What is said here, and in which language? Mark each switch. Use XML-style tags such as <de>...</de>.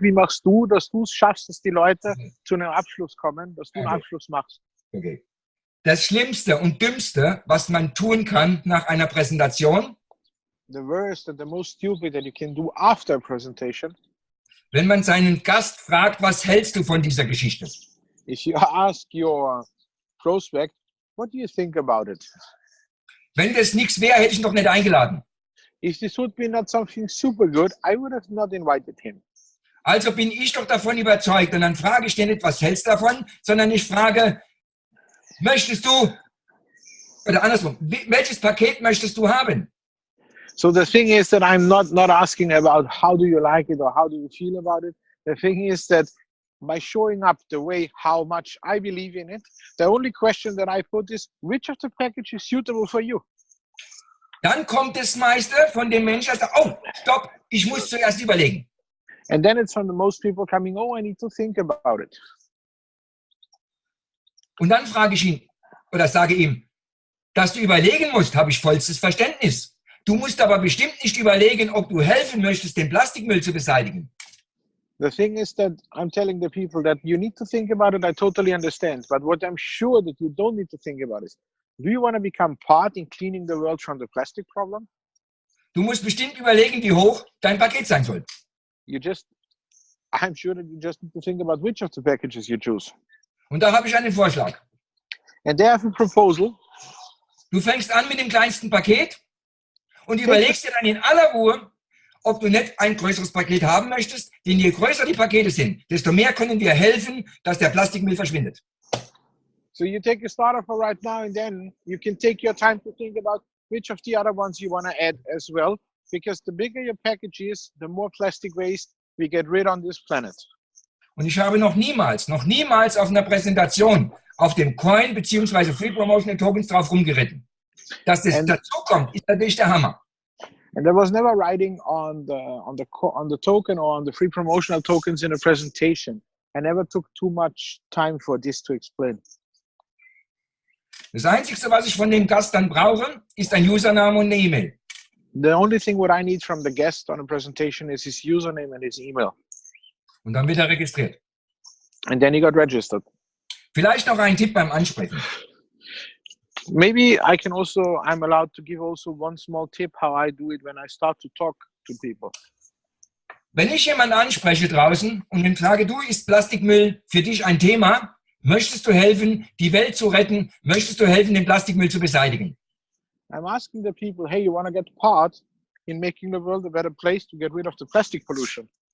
<de>Wie machst du, dass du es schaffst, dass die Leute zu einem Abschluss kommen, dass du einen Abschluss machst? Okay. Das Schlimmste und Dümmste, was man tun kann nach einer Präsentation,</de> <en>The worst and the most stupid that you can do after a presentation,</en> <de>wenn man seinen Gast fragt, was hältst du von dieser Geschichte?</de> <en>if you ask your prospect, what do you think about it?</en> <de>Wenn das nichts wäre, hätte ich ihn doch nicht eingeladen.</de> <en>If this would be not something super good, I would have not invited him.</en> <de>Also bin ich doch davon überzeugt. Und dann frage ich dir nicht, was hältst du davon, sondern ich frage, möchtest du, oder andersrum, welches Paket möchtest du haben?</de> <en>So the thing is that I'm not asking about how do you like it or how do you feel about it. The thing is that by showing up the way how much I believe in it, the only question that I put is, which of the package is suitable for you?</en> <de>Dann kommt das meiste von dem Menschen, der sagt, oh, stopp, ich muss zuerst überlegen.</de> <en>And then it's from the most people coming, oh, I need to think about it.</en> <de>Und dann frage ich ihn, oder sage ihm, dass du überlegen musst, habe ich vollstes Verständnis. Du musst aber bestimmt nicht überlegen, ob du helfen möchtest, den Plastikmüll zu beseitigen.</de> <en>The thing is that I'm telling the people that you need to think about it. I totally understand. But what I'm sure that you don't need to think about is, do you want to become part in cleaning the world from the plastic problem?</en> <de>Du musst bestimmt überlegen, wie hoch dein Paket sein soll.</de> <en>I'm sure that you just need to think about which of the packages you choose.</en> <de>Und da habe ich einen Vorschlag.</de> <en>And they have a proposal.</en> <de>Du fängst an mit dem kleinsten Paket und überlegst dir dann in aller Ruhe, ob du nicht ein größeres Paket haben möchtest, denn je größer die Pakete sind, desto mehr können wir helfen, dass der Plastikmüll verschwindet.</de> <en>So you take a starter for right now, and then you can take your time to think about which of the other ones you want to add as well, because the bigger your package is, the more plastic waste we get rid on this planet.</en> <de>Und ich habe noch niemals auf einer Präsentation auf dem Coin bzw. Free Promotional Tokens drauf rumgeritten. Dass das dazu kommt, ist natürlich der Hammer.</de> <en>And there was never writing on the token or on the free promotional tokens in a presentation. I never took too much time for this to explain.</en> <de>Das Einzige, was ich von dem Gast dann brauche, ist ein Username und eine E-Mail.</de> <en>The only thing what I need from the guest on a presentation is his username and his email.</en> <de>Und dann wird er registriert.</de> <en>And then he got registered.</en> <de>Vielleicht noch ein Tipp beim Ansprechen.</de> <en>Maybe I'm allowed to give also one small tip how I do it when I start to talk to people.</en> <de>Wenn ich jemanden anspreche draußen und ihn frage, du, ist Plastikmüll für dich ein Thema? Möchtest du helfen, die Welt zu retten? Möchtest du helfen, den Plastikmüll zu beseitigen?</de> <en>I'm asking the people, hey, you want to get part in making the world a better place to get rid of the plastic pollution?</en>